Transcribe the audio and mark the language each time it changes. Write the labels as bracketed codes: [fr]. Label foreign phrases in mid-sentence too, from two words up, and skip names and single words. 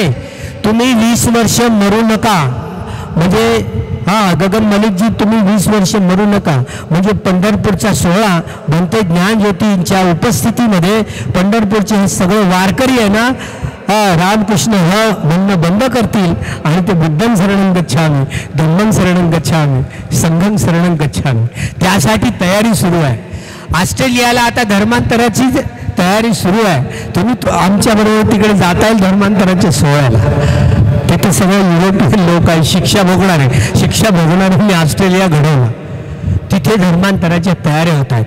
[mr] तुम्ही 20 वर्ष मरू नका. म्हणजे गगन मलिकजी, तुम्ही 20 वर्ष मरू नका. म्हणजे पंढरपूरचा सोहळा भंते ज्ञानज्योतींच्या उपस्थितीमध्ये पंढरपूरचे हे सगळे वारकरी आहे ना, रामकृष्ण म्हणणं बंद करतील आणि ते [pi] बुद्धं शरणं गच्छामि, धम्मं शरणं गच्छामि, संघं शरणं गच्छामि. [mr] त्यासाठी तयारी सुरू आहे. ऑस्ट्रेलियाला आता धर्मांतराची तयारी सुरू आहे. तुम्ही आमच्याबरोबर तिकडे जाता येईल धर्मांतराच्या सोहळ्याला. तिथे सगळे युरोपियन लोक आहे, शिक्षा भोगणारे. शिक्षा भोगणाऱ्यांनी ऑस्ट्रेलिया घडवलं. तिथे धर्मांतराच्या तयाऱ्या होत आहेत.